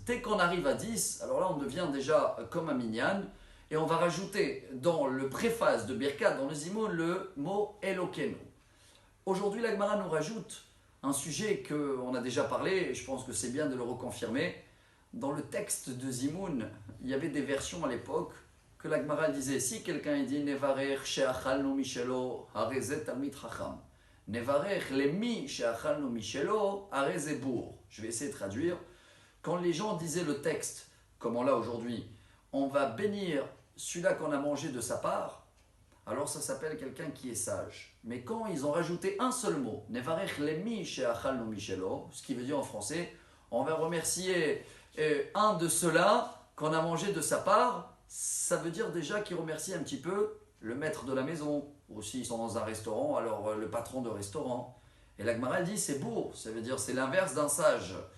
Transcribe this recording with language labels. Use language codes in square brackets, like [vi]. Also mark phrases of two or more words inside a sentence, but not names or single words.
[fr] Dès qu'on arrive à 10, alors là on devient déjà comme un minyan, et on va rajouter dans le préface de Birkat, dans le Zimoun, le mot Elokenu. Aujourd'hui la Gemara nous rajoute un sujet qu'on a déjà parlé, et je pense que c'est bien de le reconfirmer. Dans le texte de Zimoun, il y avait des versions à l'époque que la Gemara disait, si quelqu'un dit [he] נברך שאכלנו משלו הרי זה תלמיד חכם, נברך למי שאכלנו משלו הרי זה בור. [fr] Je vais essayer de traduire. Quand les gens disaient le texte, comme on l'a aujourd'hui, on va bénir celui-là qu'on a mangé de sa part, alors ça s'appelle quelqu'un qui est sage. Mais quand ils ont rajouté un seul mot, [he] נברך למי שאכלנו משלו, [fr] ce qui veut dire en français, on va remercier un de ceux-là qu'on a mangé de sa part, ça veut dire déjà qu'il remercie un petit peu le maître de la maison, ou s'ils sont dans un restaurant, alors le patron de restaurant. Et la Gemara dit c'est beau, ça veut dire c'est l'inverse d'un sage.